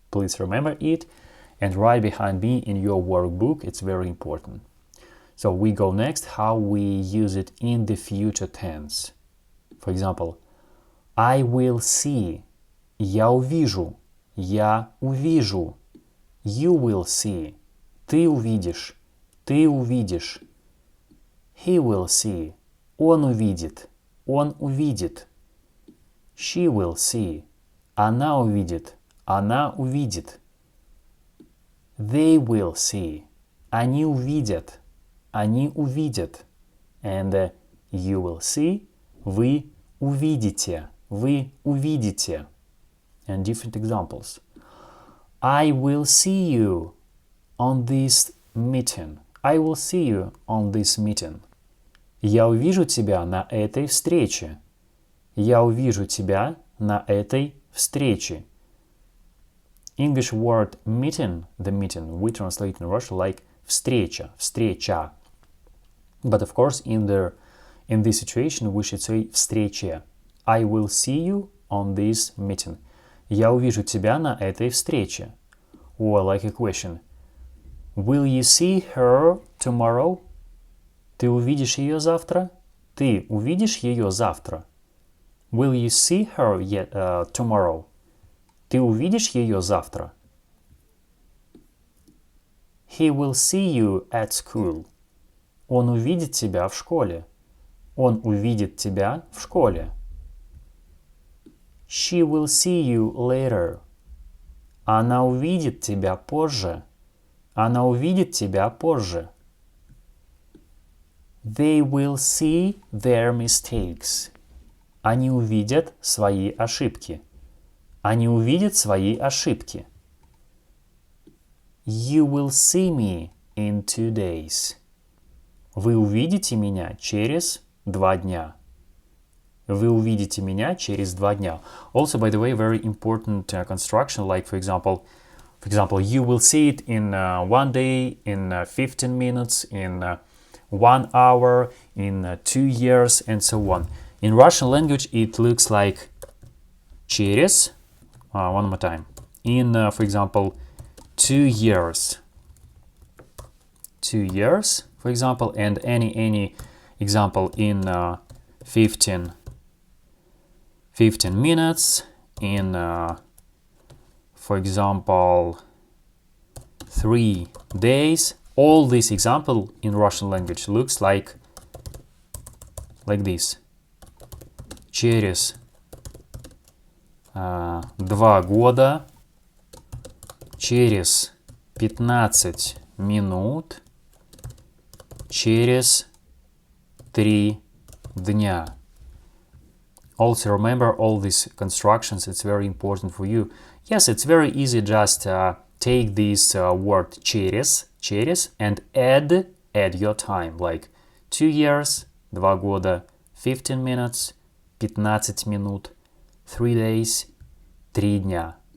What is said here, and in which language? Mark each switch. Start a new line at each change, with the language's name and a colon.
English: Please remember it and write behind me in your workbook, it's very important. So we go next, how we use it in the future tense. For example, I will see,
Russian: я увижу, я увижу.
English: You will see,
Russian: ты увидишь, ты увидишь.
English: He will see,
Russian: он увидит, он увидит.
English: She will see,
Russian: она увидит, она увидит.
English: They will see,
Russian: они увидят, они увидят.
English: And you will see,
Russian: вы увидите, вы увидите.
English: And different examples. I will see you on this meeting. I will see you on this meeting.
Russian: Я увижу тебя на этой встрече. Я увижу тебя на этой встрече.
English: English word meeting, the meeting, we translate in Russian like
Russian: встреча, встреча.
English: But of course, in this situation, we should say встрече. I will see you on this meeting.
Russian: Я увижу тебя на этой встрече.
English: Or like a question. Will you see her tomorrow?
Russian: Ты увидишь ее завтра? Ты увидишь ее завтра?
English: Will you see her tomorrow?
Russian: Ты увидишь ее завтра?
English: He will see you at school.
Russian: Он увидит тебя в школе. Он увидит тебя в школе.
English: She will see you later.
Russian: Она увидит тебя позже. Она увидит тебя позже.
English: They will see their mistakes.
Russian: Они увидят свои ошибки. Они увидят свои ошибки.
English: You will see me in 2 days.
Russian: Вы увидите меня через 2 дня. Вы увидите меня через 2 дня.
English: Also, by the way, very important construction, like for example, you will see it in 1 day, in 15 minutes, in 1 hour, in 2 years, and so on. In Russian language, it looks like через, one more time, in, for example, 2 years. 2 years, for example, and any example in 15 minutes, in, for example, 3 days. All this example in Russian language looks like this.
Russian: Через 2 года, через 15 минут, через 3 дня.
English: Also remember all these constructions, it's very important for you. Yes, it's very easy, just take this word через, and add your time, like 2 years,
Russian: 2 года,
English: 15 minutes,
Russian: 15 минут,
English: 3 days,
Russian: 3 дня.